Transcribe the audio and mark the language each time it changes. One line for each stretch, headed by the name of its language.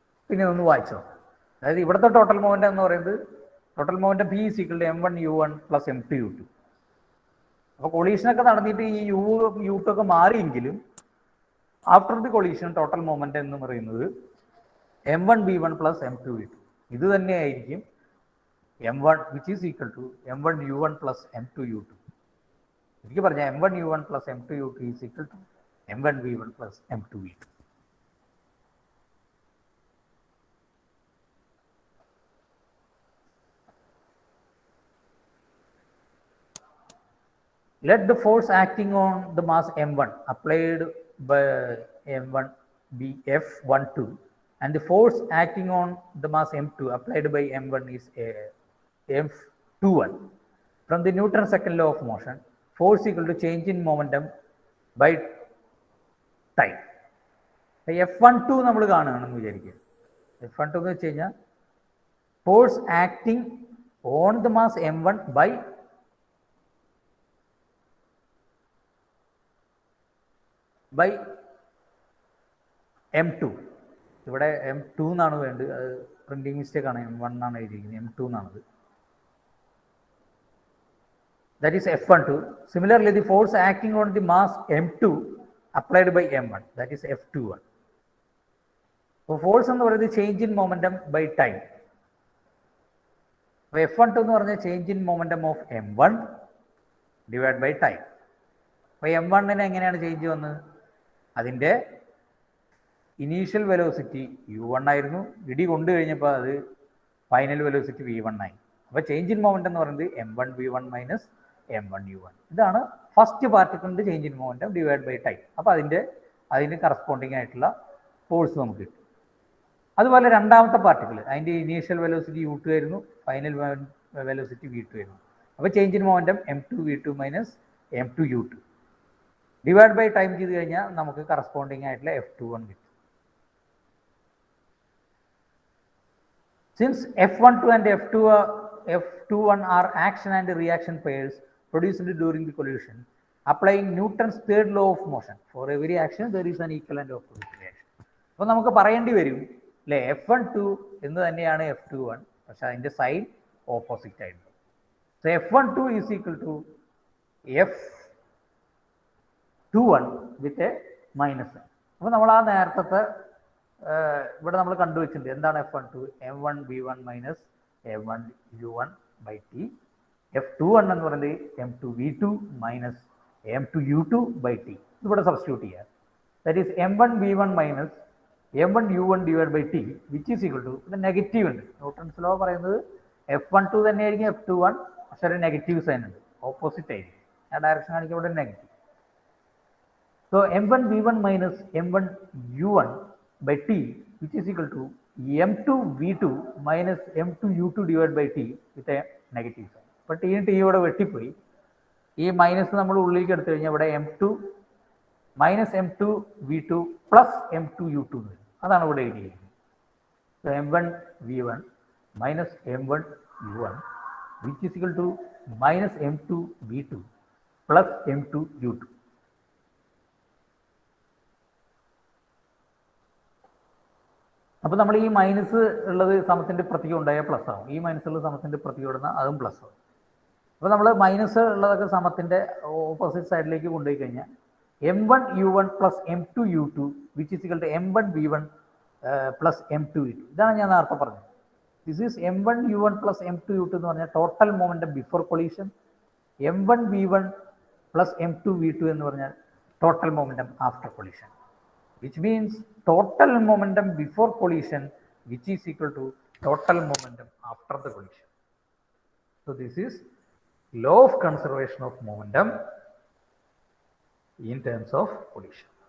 Malayalam: പിന്നെ ഒന്ന് വായിച്ചോ, അതായത് ഇവിടുത്തെ ടോട്ടൽ മൊമെന്റ് എന്ന് പറയുന്നത് total moment P is equal to M1 U1 plus M2 U2. അപ്പോൾ കൊളീഷനൊക്കെ നടന്നിട്ട് ഈ U2 ഒക്കെ മാറിയെങ്കിലും after the collision total moment എന്ന് പറയുന്നത് M1 V1 plus M2 V2. ഇത് തന്നെയായിരിക്കും M1 which is equal to M1 U1 plus M2 U2.
English: എനിക്ക് പറഞ്ഞാൽ M1 U1 plus M2 U2 is equal to M1 V1 plus M2 V2. Let the force acting on the mass M1 applied by M1 be F12 and the force acting on the mass M2 applied by M1 is F21. From the Newton's second law of motion, force equal to change in momentum by time.
Malayalam: F12 നമ്മൾ കാണുകയാണെന്ന് വിചാരിക്കുക. F12 എന്ന് വെച്ച് കഴിഞ്ഞാൽ force acting on the mass M1 by M2. ഇവിടെ M2 എന്നാണ് വേണ്ടത്, അത് printing mistake ആണ്, M1 എന്നാണ് എഴുതിയിരിക്കുന്നത്, M2 എന്നാണത്.
English: That is F12. Similarly, the force acting on the mass M2 applied by M1, that is F21.
Malayalam: So force എന്ന് പറയുന്നത് change in momentum by time. അപ്പോൾ F12 എന്ന് പറഞ്ഞാൽ change in momentum of M1 divide by time. അപ്പോൾ M1-ന് എങ്ങനെയാണ് change വന്നത്? അതിൻ്റെ initial velocity U1 ആയിരുന്നു, ഇടി കൊണ്ടു കഴിഞ്ഞപ്പോൾ അത് ഫൈനൽ വെലോസിറ്റി V1 ആയി. അപ്പോൾ ചേഞ്ച് ഇൻ മൊമെന്റം എന്ന് പറയുന്നത് M1 V1 minus M1 U1. ഇതാണ് first പാർട്ടിക്കിളിന്റെ change in momentum divide by time. അപ്പോൾ അതിന് കറസ്പോണ്ടിങ് ആയിട്ടുള്ള ഫോഴ്സ് നമുക്ക് കിട്ടും. അതുപോലെ രണ്ടാമത്തെ പാർട്ടിക്കിൾ അതിൻ്റെ ഇനീഷ്യൽ വെലോസിറ്റി U2 ആയിരുന്നു, ഫൈനൽ വെലോസിറ്റി V2 ആയിരുന്നു. അപ്പോൾ change in momentum M2 V2 minus M2 U2 divide by time ചെയ്ത് കഴിഞ്ഞാൽ നമുക്ക് കറസ്പോണ്ടിങ് ആയിട്ടുള്ള F21 കിട്ടും.
English: Since F12 and F21 are action and reaction pairs produced during the collision, applying Newton's third law of motion, for every action there is an equivalent opposite reaction.
Malayalam: അപ്പോൾ നമുക്ക് പറയേണ്ടി വരും അല്ലേ, F12 എന്ന് തന്നെയാണ് F21, പക്ഷെ അതിൻ്റെ സൈൻ ഓപ്പോസിറ്റ് ആയിരുന്നു.
English: So F12 is equal to F21 with a minus.
Malayalam: അപ്പോൾ നമ്മൾ ആ നേരത്തെ ഇവിടെ നമ്മൾ കണ്ടുവച്ചിട്ടുണ്ട് എന്താണ് F12, M1V1 minus M1U1 by T. F21 എന്ന് പറയുന്നത് M2V2 minus M2U2 by T. ഇവിടെ സബ്സ്റ്റിറ്റ്യൂട്ട് ചെയ്യുക.
English: That is M1V1 minus M1U1 divide by t which is equal to, ഇത് negative ഉണ്ട്.
Malayalam: ന്യൂട്ടൺസ് ലോ പറയുന്നത് F12 തന്നെയായിരിക്കും F21, പക്ഷെ ഒരു നെഗറ്റീവ് സൈൻ ഉണ്ട്, ഓപ്പോസിറ്റ് ആയിരിക്കും. ആ ഡയറക്ഷൻ കാണിക്കുക ഇവിടെ negative.
English: So M1V1 minus M1U1 by t which is equal to M2V2 minus M2U2 divided by t with a negative sign.
Malayalam: അപ്പോൾ ടി ഇവിടെ വെട്ടിപ്പോയി. ഈ മൈനസ് നമ്മൾ ഉള്ളിലേക്ക് എടുത്തു കഴിഞ്ഞാൽ ഇവിടെ M2 minus M2V2 plus M2U2 വരും. അതാണ് ഇവിടെ എഴുതിയിരിക്കുന്നത്.
English: So M1V1 minus M1U1 which is equal to minus M2V2 plus M2U2.
Malayalam: അപ്പോൾ നമ്മൾ ഈ മൈനസ് ഉള്ളത് സമത്തിൻ്റെ പ്രതീകം ഉണ്ടായാൽ പ്ലസ് ആവും, ഈ മൈനസ് ഉള്ള സമത്തിൻ്റെ പ്രതീകം ഇടുന്ന അതും പ്ലസ് ആവും. അപ്പോൾ നമ്മൾ മൈനസ് ഉള്ളതൊക്കെ സമത്തിൻ്റെ ഓപ്പോസിറ്റ് സൈഡിലേക്ക് കൊണ്ടുപോയി കഴിഞ്ഞാൽ M1U1 plus M2U2 which is equal to M1V1 plus M2V2. ഇതാണ് ഞാൻ നേരത്തെ പറഞ്ഞത്. This is M1U1 plus M2U2 എന്ന് പറഞ്ഞാൽ total momentum before collision. M1V1 plus M2V2 എന്ന് പറഞ്ഞാൽ total momentum after collision, which means total momentum before collision which is equal to total momentum after the collision.
English: So this is law of conservation of momentum in terms of collision.